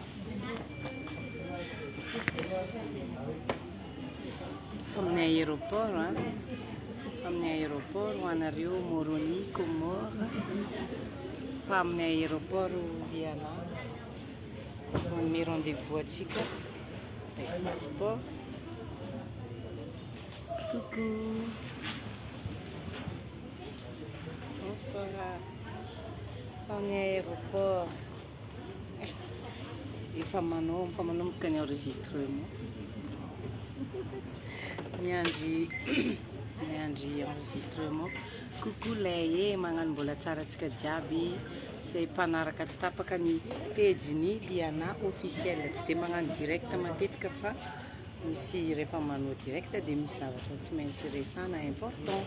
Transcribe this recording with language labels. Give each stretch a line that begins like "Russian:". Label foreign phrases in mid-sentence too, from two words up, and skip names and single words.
Malagasy: Fa amin'ny aéroport, fa amin'ny aéroport ho anareo Moroni, Comore. Fa amin'ny aéroport Viana manome rendez-vous atsika
French: avec passeport. Coucou. Bonsoir.
Malagasy: Amin'ny aéroport. Efa manomboka ny enregistrement. Miandry enregistrement. Coucou lay magnano mbola tsara antsika jiaby izay mpanaraka tsy tapaka ny page-ny Liana officiel, tsy dia magnano direct matetika fa misy rehefa manao direct dia misy zavatra tsy maintsy resana important.